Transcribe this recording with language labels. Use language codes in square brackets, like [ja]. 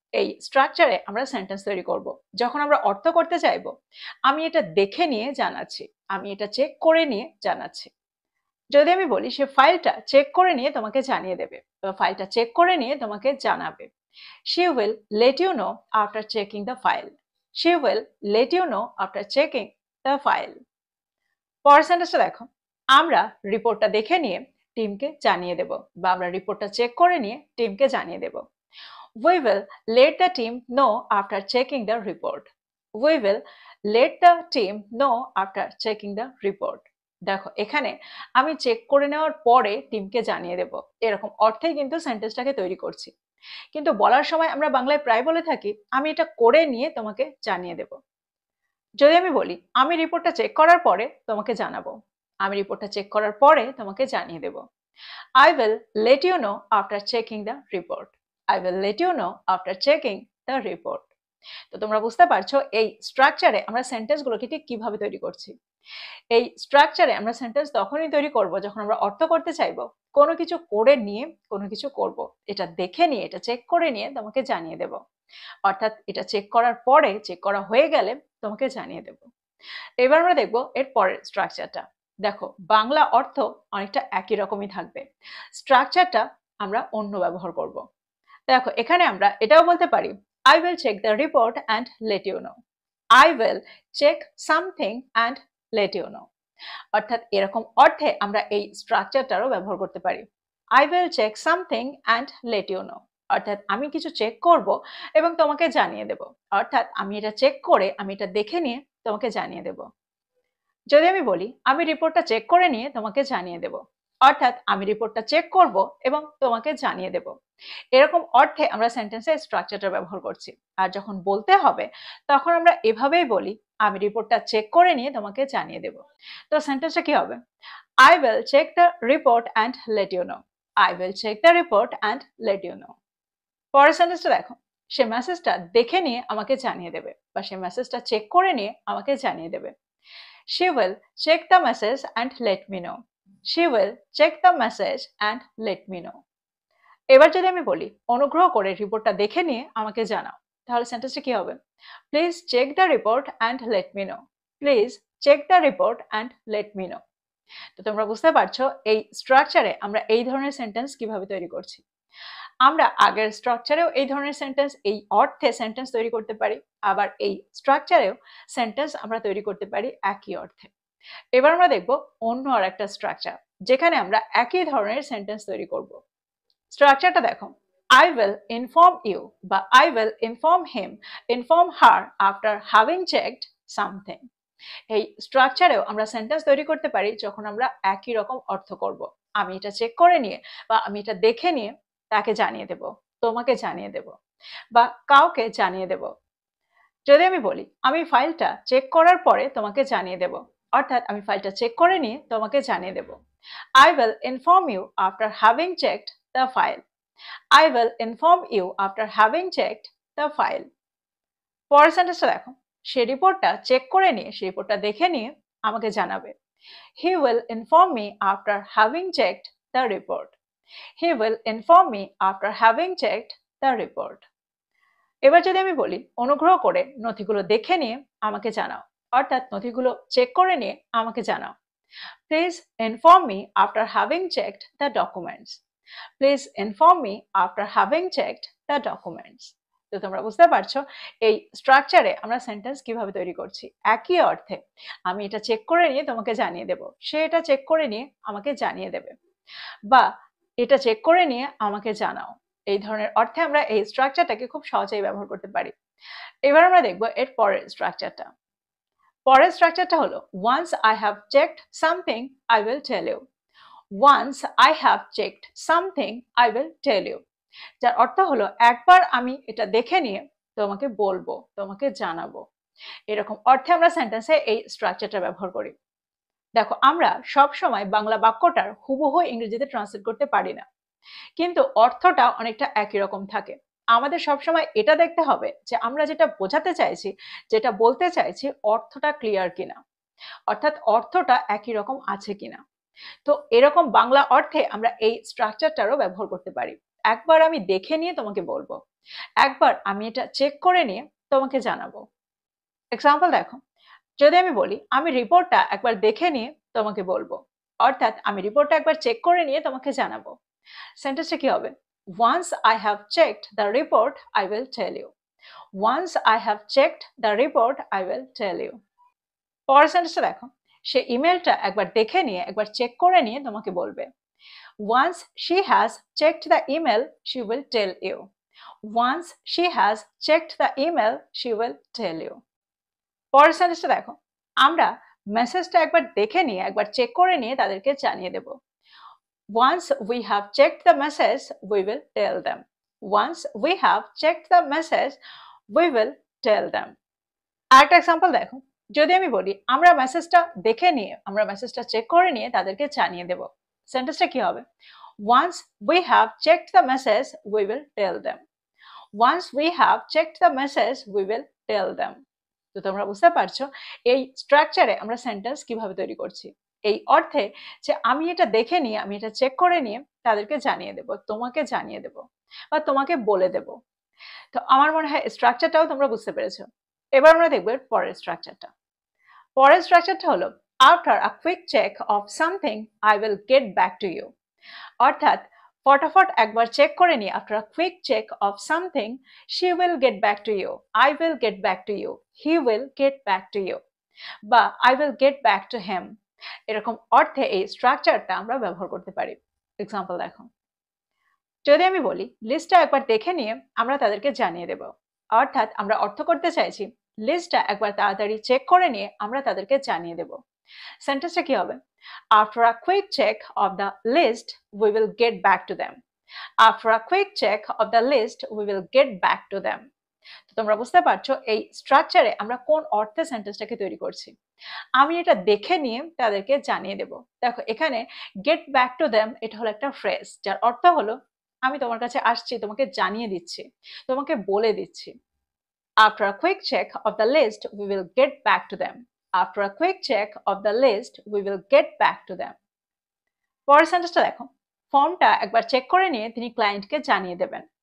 [bn] এই স্ট্রাকচারে আমরা সেন্টেন্স তৈরি করব। যখন আমরা অর্থ করতে চাইবো, আমি এটা দেখে নিয়ে জানাচ্ছি, আমি এটা চেক করে নিয়ে জানাচ্ছি। যদি আমি বলি সে ফাইলটা চেক করে নিয়ে তোমাকে জানিয়ে দেবে, বা ফাইলটা চেক করে নিয়ে তোমাকে জানাবে, [en] she will let you know after checking the file. She will let you know after checking the file. [bn] পরের সেন্টেন্সটা দেখো, আমরা রিপোর্টটা দেখে নিয়ে টিমকে জানিয়ে দেব, বা আমরা রিপোর্টটা চেক করে নিয়ে টিমকে জানিয়ে দেব। [en] We will let the team know after checking the report. We will let the team know after checking the report. [bn] দেখো, এখানে আমি চেক করে নেওয়ার পরে টিমকে জানিয়ে দেব, এরকম অর্থেই কিন্তু সেন্টেন্সটাকে তৈরি করছি। কিন্তু বলার সময় আমরা বাংলায় প্রায় বলে থাকি, আমি এটা করে নিয়ে তোমাকে জানিয়ে দেব। যদি আমি বলি আমি রিপোর্টটা চেক করার পরে তোমাকে জানাবো, আমি রিপোর্টটা চেক করার পরে তোমাকে জানিয়ে দেব। [en] I will let you know after checking the report. I will let you know after checking the report. [bn] তো তোমরা বুঝতে পারছো এই স্ট্রাকচারে আমরা সেন্টেন্সগুলোকে ঠিক কিভাবে তৈরি করছি। এই স্ট্রাকচারে আমরা সেন্টেন্স তখনই তৈরি করব যখন আমরা অর্থ করতে চাইবো, কোনো কিছু করে নিয়ে কোনো কিছু করব, এটা দেখে নিয়ে, এটা চেক করে নিয়ে তোমাকে জানিয়ে দেব, অর্থাৎ এটা চেক করার পরে, চেক করা হয়ে গেলে তোমাকে জানিয়ে দেব। এবার আমরা দেখবো এর পরের স্ট্রাকচারটা। দেখো, বাংলা অর্থ অনেকটা একই রকমই থাকবে, স্ট্রাকচারটা আমরা অন্য ব্যবহার করব। দেখো, এখানে আমরা এটাও বলতে পারি, [en] I will check the report and let you know. I will check something and let you know. [bn] অর্থাৎ এরকম অর্থে আমরা এই স্ট্রাকচারটারও ব্যবহার করতে পারি। [en] I will check something and let you know. [bn] অর্থাৎ আমি কিছু চেক করব এবং তোমাকে জানিয়ে দেব, অর্থাৎ আমি এটা চেক করে, আমি এটা দেখে নিয়ে তোমাকে জানিয়ে দেব। যদি আমি বলি আমি রিপোর্টটা চেক করে নিয়ে তোমাকে জানিয়ে দেব, অর্থাৎ আমি রিপোর্টটা চেক করব এবং তোমাকে জানিয়ে দেব। এরকম অর্থে আমরা সেন্টেন্সের স্ট্রাকচারটা ব্যবহার করছি। আর যখন বলতে হবে তখন আমরা এভাবেই বলি, আমি রিপোর্টটা চেক করে নিয়ে তোমাকে জানিয়ে দেব। তো সেন্টেন্সটা কি হবে? [en] I will check the report and let you know. I will check the report and let you know. [bn] পরের সেন্টেন্সটা দেখো, সে মেসেজটা দেখে নিয়ে আমাকে জানিয়ে দেবে, বা সে মেসেজটা চেক করে নিয়ে আমাকে জানিয়ে দেবে। [en] She will check the message and let me know. She will check the message and let me know. [bn] এবার যদি আমি বলি অনুগ্রহ করে রিপোর্টটা দেখে নিয়ে আমাকে জানাও, তাহলে সেন্টেন্সটা কি হবে? [en] Please check the report and let me know. Please check the report and let me know. [bn] তো তোমরা বুঝতে পারছো এই স্ট্রাকচারে আমরা এই ধরনের সেন্টেন্স কিভাবে তৈরি করছি। আমরা আগের স্ট্রাকচারেও এই ধরনের সেন্টেন্স, এই অর্থে সেন্টেন্স তৈরি করতে পারি, আবার এই স্ট্রাকচারেও সেন্টেন্স আমরা তৈরি করতে পারি একই অর্থে। এবার আমরা দেখব অন্য আর একটা স্ট্রাকচার, যেখানে আমরা একই ধরনের সেন্টেন্স তৈরি করব। স্ট্রাকচারটা দেখো, [en] I will inform you, বা I will inform him, inform her after having checked something. [bn] এই স্ট্রাকচারেও আমরা সেন্টেন্স তৈরি করতে পারি যখন আমরা একই রকম অর্থ করব। আমি এটা চেক করে নিয়ে, বা আমি এটা দেখে নিয়ে তাকে জানিয়ে দেব, তোমাকে জানিয়ে দেব, বা কাউকে জানিয়ে দেব। যদি আমি বলি আমি ফাইলটা চেক করার পরে তোমাকে জানিয়ে দেব, অর্থাৎ আমি ফাইলটা চেক করে নিয়ে তোমাকে জানিয়ে দেব। [en] I will inform you after having checked the file. I will inform you after having checked the file. [bn] পরের সেন্টেন্সটা দেখো, সে রিপোর্টটা চেক করে নিয়ে, সে রিপোর্টটা দেখে নিয়ে আমাকে জানাবে। [en] He will inform me after having checked the report. He will inform me after having checked the report. [bn] এবার যদি আমি বলি অনুগ্রহ করে নথিগুলো দেখে নিয়ে আমাকে জানাও, অর্থাৎ নথিগুলো চেক করে নিয়ে আমাকে জানাও। [en] Please inform me after having checked the documents. Please inform me after having checked the documents. [bn] তো তোমরা বুঝতে পারছো এই স্ট্রাকচারে আমরা সেন্টেন্স কিভাবে তৈরি করছি। একই অর্থে আমি এটা চেক করে নিয়ে তোমাকে জানিয়ে দেব, সে এটা চেক করে নিয়ে আমাকে জানিয়ে দেবে, বা এটা চেক করে নিয়ে আমাকে জানাও। এই ধরনের অর্থে আমরা এই স্ট্রাকচারটাকে খুব সহজেই ব্যবহার করতে পারি। এবার আমরা দেখব এর পরের স্ট্রাকচারটা। পরের স্ট্রাকচারটা হলো [en] once I have checked something I will tell you. Once I have checked something I will tell you. [bn] যার অর্থ হলো একবার আমি এটা দেখে নিয়ে তোমাকে বলবো, তোমাকে জানাবো। এরকম অর্থে আমরা সেন্টেন্সে এই স্ট্রাকচারটা ব্যবহার করি। দেখো আমরা সব সময় বাংলা বাক্যটার হুবহু ইংরেজিতে ট্রান্সলেট করতে পারি না, কিন্তু অর্থটা অনেকটা একই রকম থাকে। আমাদের সবসময় এটা দেখতে হবে যে আমরা যেটা বোঝাতে চাইছি, যেটা বলতে চাইছি, অর্থটা ক্লিয়ার কিনা, অর্থাৎ অর্থটা একই রকম আছে কিনা। তো এরকম বাংলা অর্থে আমরা এই স্ট্রাকচারটারও ব্যবহার করতে পারি। একবার আমি দেখে নিয়ে তোমাকে বলবো, একবার আমি এটা চেক করে নিয়ে তোমাকে জানাবো। এক্সাম্পল দেখো, যদি আমি বলি আমি রিপোর্টটা একবার দেখে নিয়ে তোমাকে বলবো, অর্থাৎ আমি রিপোর্টটা একবার চেক করে নিয়ে তোমাকে জানাবো। সেন্টেন্সটা কি হবে? [en] Once I have checked the report, I will tell you. Once I have checked the report, I will tell you. [bn] পরের সেন্টেন্সটা দেখো, সে ইমেলটা একবার দেখে নিয়ে একবার চেক করে নিয়ে তোমাকে বলবে। [en] Once she has checked the email, she will tell you. Once she has checked the email, she will tell you. [bn] পরের সেন্টেন্সটা দেখো, আমরা মেসেজটা একবার দেখে নিয়ে একবার চেক করে নিয়ে তাদেরকে জানিয়ে দেব। [en] Once we have checked the message, we will tell them. Once we have checked the message, we will tell them. [bn] আরেকটা এক্সাম্পল দেখো, যদি আমি বলি আমরা মেসেজটা দেখে নিয়ে আমরা মেসেজটা চেক করে নিয়ে তাদেরকে জানিয়ে দেব। সেন্টেন্সটা কি হবে? [en] Once we have checked the message, we will tell them. Once we have checked the message, we will tell them. [bn] তো তোমরা বুঝতে পারছো এই স্ট্রাকচারে আমরা সেন্টেন্স কিভাবে তৈরি করছি। এই অর্থে যে আমি এটা দেখে নিয়ে আমি এটা চেক করে নিয়ে তাদেরকে জানিয়ে দেব, তোমাকে জানিয়ে দেব বা তোমাকে বলে দেব। তো আমার মনে হয় স্ট্রাকচারটাও তোমরা বুঝতে পেরেছো। এবার আমরা দেখব পরের স্ট্রাকচারটা। পরের স্ট্রাকচারটা হলো [en] After a quick check of something I will get back to you. [bn] অর্থাৎ ফটাফট একবার চেক করে নিয়ে [en] After a quick check of something she will get back to you, I will get back to you, he will get back to you, বা I will get back to him. [bn] এরকম অর্থে এই স্ট্রাকচারটা আমরা ব্যবহার করতে পারি। এক্সাম্পল দেখো, যদি আমি বলি লিস্টটা একবার দেখে নিয়ে আমরা তাদেরকে জানিয়ে দেব, অর্থাৎ আমরা অর্থ করতে চাইছি লিস্টটা একবার তাড়াতাড়ি চেক করে নিয়ে আমরা তাদেরকে জানিয়ে দেব। সেন্টেন্সটা কি হবে? [en] After a quick check of the list, we will get back to them. After a quick check of the list, we will get back to them. [bn] তো তোমরা বুঝতে পারছো এই স্ট্রাকচারে আমরা কোন অর্থে সেন্টেন্সটাকে তৈরি করছি। আমি এটা দেখে নিয়ে তাদেরকে জানিয়ে দেব। দেখো এখানে [en] get back to them [bn] এটা হলো একটা ফ্রেজ যার অর্থ হলো আমি তোমার কাছে আসছি, তোমাকে জানিয়ে দিচ্ছি, তোমাকে বলে দিচ্ছি। [en] After a quick check of the list, we will get back to them. After a quick check of the list, we will get back to them. [bn] পরের সেন্টেন্সটা দেখো, ফর্মটা একবার চেক করে নিয়ে তিনি ক্লায়েন্টকে জানিয়ে দেবেন।